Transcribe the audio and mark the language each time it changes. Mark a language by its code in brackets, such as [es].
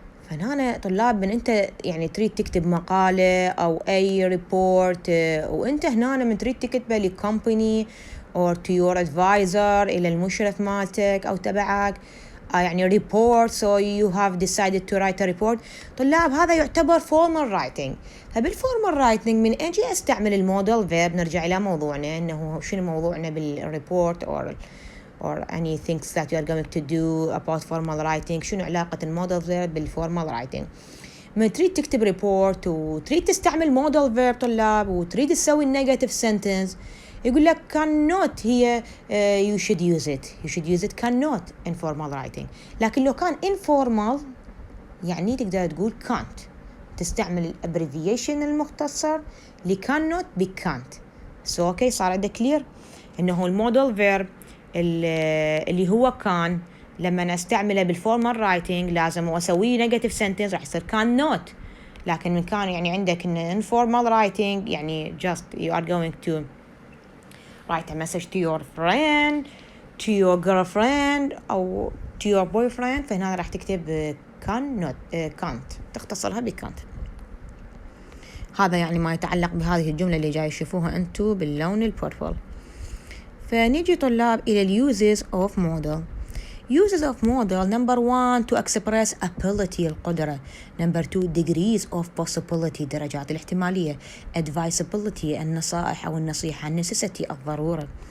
[ar] فهنا طلاب من أنت يعني تريد تكتب مقالة أو أي ريبورت وأنت هنا من تريد تكتبه لكمباني or to your advisor إلى المشرف مالتك أو تبعك يعني report [en] so you have decided to write a report [ar] طلاب هذا يعتبر formal writing. فبالformal writing من أجي أستعمل المودل verb نرجع إلى موضوعنا إنه شنو موضوعنا بالريبورت [en] or any things that you are going to do about formal writing [ar] شنو علاقة المودل verb بالformal writing. ما تريد تكتب ريبورت وتريد تستعمل مودل verb طلاب وتريد تسوي negative sentence يقول لك cannot هي [en] you should use it cannot in formal writing. [ar] لكن لو كان informal يعني تقدر تقول can't تستعمل الابريفيشن المختصر ل cannot ب can't. so okay صار عندك clear انه المودل verb اللي هو كان لما نستعمله بالفورمال رايتنج لازم اسويه negative sentence راح يصير cannot. لكن من كان يعني عندك ان informal writing يعني [en] just you are going to write a message to your friend to your girlfriend [ar] أو to your boyfriend فهنا راح تكتب can't تختصرها بcan't. هذا يعني ما يتعلق بهذه الجملة اللي جاي تشوفوها أنتو باللون البورفول. فنيجي طلاب إلى [en] uses of model. uses of model number 1 to express ability القدرة. number 2 degrees of possibility [ar] درجات الاحتمالية. advisability النصائح أو النصيحة necessity الضرورة.